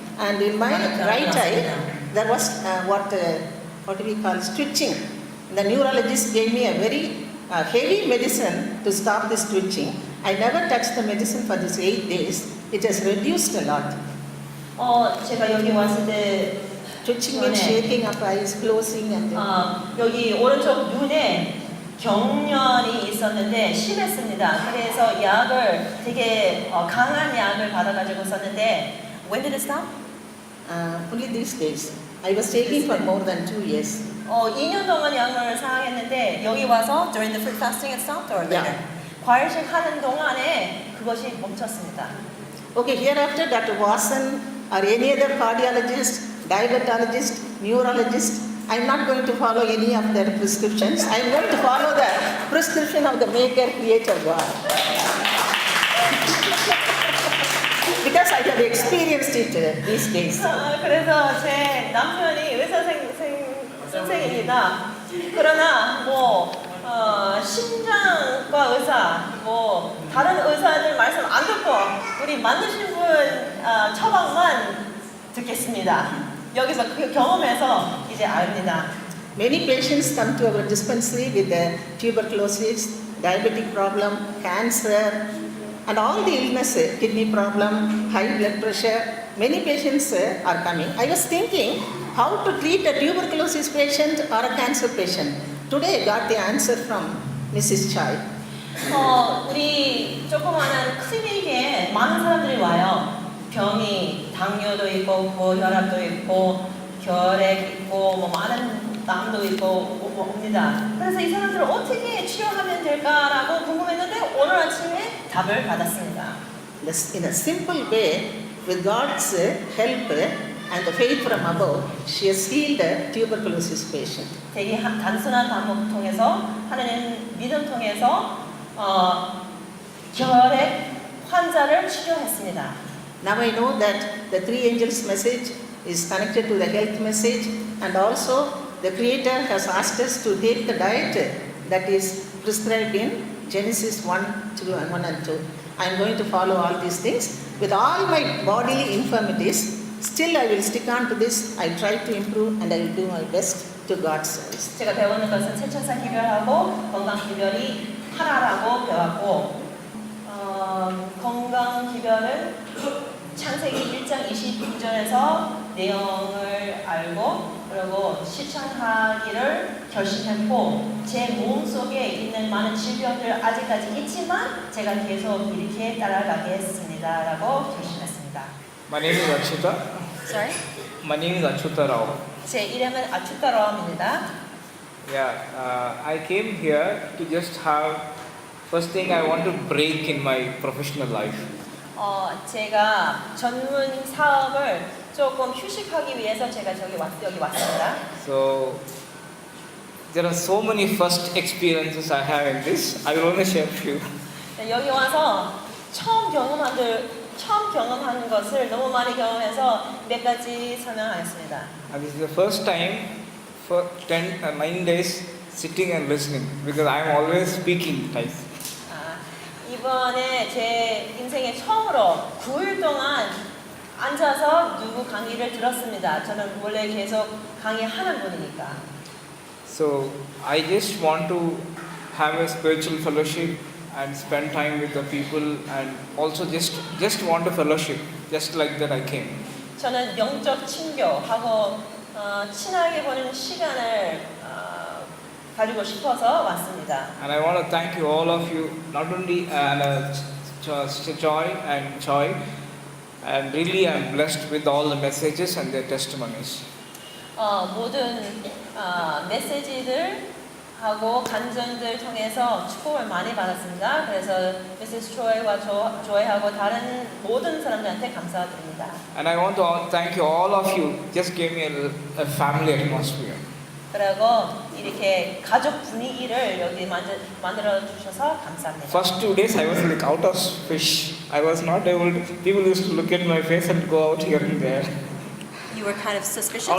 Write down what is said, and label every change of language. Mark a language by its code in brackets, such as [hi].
[en] And in my right eye, there was what do we call twitching. The neurologist gave me a very heavy medicine to stop this twitching. I never touched the medicine for these 8 days. It has reduced a lot. [ko] 제가 여기 왔을 때 [en] Twitching means shaking up eyes, closing and [ko] 여기 오른쪽 눈에 경련이 있었는데 심했습니다. 그래서 약을 되게 강한 약을 받아가지고 썼는데 [en] When did it stop? only these days. I was taking for more than 2 years. [ko] 2년 동안 약을 사용했는데 여기 와서 [en] during the fruit fasting it stopped or later? [ko] 과일식 하는 동안에 그것이 멈췄습니다. [en] Okay, hereafter Dr. Watson or any other cardiologist, diabetologist, neurologist, I am not going to follow any of their prescriptions. I am going to follow the prescription of the Maker, Creator, God. Because I have experienced it these days. [ko] 그래서 제 남편이 의사 선생입니다. 그러나 심장과 의사, 다른 의사들 말씀 안 듣고 우리 만드신 분 처방만 듣겠습니다. 여기서 그 경험에서 이제 압니다. [en] Many patients come to our dispensary with tuberculosis, diabetic problem, cancer, and all the illnesses, kidney problem, high blood pressure. Many patients are coming. I was thinking how to treat a tuberculosis patient or a cancer patient. Today I got the answer from Mrs. Chai. [ko] 우리 조그마한 클리닉에 많은 사람들이 와요. 병이 당뇨도 있고 고혈압도 있고 결핵 있고 많은 암도 있고 옵니다. 그래서 이 사람들을 어떻게 치료하면 될까라고 궁금했는데 오늘 아침에 답을 받았습니다. [en] In a simple way, with God's help and the faith from above, she has healed a tuberculosis patient. [ko] 되게 단순한 방법 통해서 하나님 믿음 통해서 결핵 환자를 치료했습니다. [en] Now I know that the 3 angels message is connected to the health message, and also the Creator has asked us to take the diet that is prescribed in Genesis 1 and 2. I am going to follow all these things. With all my bodily infirmities, still I will stick on to this. I try to improve and I will do my best to God's service. [ko] 제가 배우는 것은 세천사 기별하고 건강 기별이 하나라고 배웠고 건강 기별은 창세기 1장 29절에서 내용을 알고 그리고 실천하기를 결심했고 제 몸속에 있는 많은 질병들 아직까지 있지만 제가 계속 이렇게 따라가겠습니다 라고 결심했습니다. [en] My name is Achyuta. Sorry? My name is Achyuta Rao. [ko] 제 이름은 아추타 라오입니다. [en] Yeah, I came here to just have, first thing I want to break in my professional life. [ko] 제가 전문 사업을 조금 휴식하기 위해서 제가 여기 왔습니다. [en] So there are so many first experiences I have in this. I will only share a few. [ko] 여기 와서 처음 경험하는 것을 너무 많이 경험해서 몇 가지 설명하겠습니다. [en] And this is the first time for 9 days sitting and listening because I am always speaking type. [ko] 이번 이번에 제 인생에 처음으로 9일 동안 앉아서 누구 강의를 들었습니다. 저는 원래 계속 강의하는 분이니까. [en] So I just want to have a spiritual fellowship and spend time with the people and also just want a fellowship, just like that I came. [ko] 저는 영적 친교하고 친하게 보는 시간을 가지고 싶어서 왔습니다. [en] And I want to thank you, all of you, not only Sister Joy and Joy, and really I'm blessed with all the messages and their testimonies. [ko] 모든 메시지들 하고 간증들 통해서 축복을 많이 받았습니다. 그래서 미세스 조이와 조이하고 다른 모든 사람들한테 감사드립니다. [en] And I want to thank you, all of you, just gave me a family atmosphere. [ko] 그리고 이렇게 가족 분위기를 여기 만들어 주셔서 감사합니다. [en] First 2 days I was like out of fish. I was not able to, people used to look at my face and go out here and there. You were kind of suspicious?